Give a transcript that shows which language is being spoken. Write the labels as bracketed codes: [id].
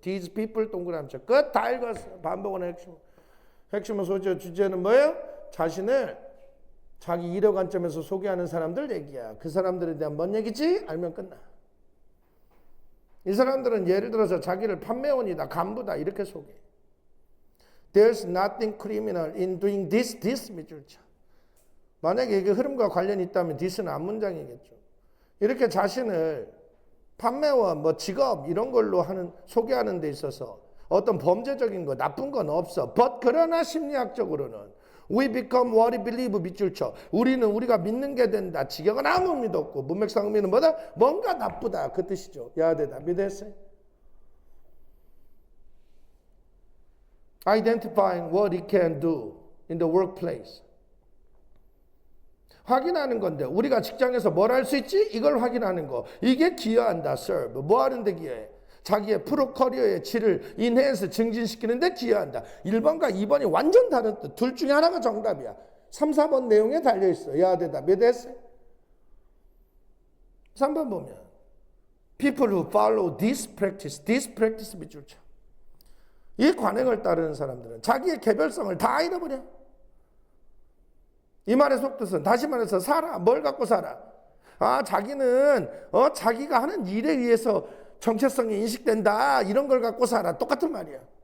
[en] These people [ko] 동그라미 끝 다 읽었어. 반복은 핵심. 핵심은 소재 주제는 뭐예요? 자신을 자기 일의 관점에서 소개하는 사람들 얘기야. 그 사람들에 대한 뭔 얘기지? 알면 끝나. 이 사람들은 예를 들어서 자기를 판매원이다, 간부다 이렇게 소개. [en] There's nothing criminal in doing this [ko] 밑줄 쳐. 만약에 이게 흐름과 관련이 있다면 this는 앞문장이겠죠. 이렇게 자신을 판매원, 뭐 직업 이런 걸로 소개하는 데 있어서 어떤 범죄적인 거, 나쁜 건 없어. [en] But [ko] 그러나 심리학적으로는 [en] we become what we believe [ko] 밑줄 쳐. 우리는 우리가 믿는 게 된다. 직역은 아무 의미도 없고 문맥상 의미는 뭐다? 뭔가 나쁘다. 그 뜻이죠. 야, 대답이 됐어요? [en] Identifying what he can do in the workplace. [ko] 확인하는 건데 우리가 직장에서 뭘 할 수 있지? 이걸 확인하는 거. 이게 기여한다. serve. 뭐 하는데 기여해? 자기의 프로 커리어의 질을 인해서 증진시키는 데 기여한다. 1번과 2번이 완전 다른 뜻. 둘 중에 하나가 정답이야. 3, 4번 내용에 달려있어. 야, 대답이 됐어요? 3번 보면 [en] people who follow this practice [ko] 밑줄 쳐. 이 관행을 따르는 사람들은 자기의 개별성을 다 잃어버려. 이 말의 속뜻은 다시 말해서 살아. 뭘 갖고 살아? 자기는 자기가 하는 일에 의해서 정체성이 인식된다. 이런 걸 갖고 살아. 똑같은 말이야.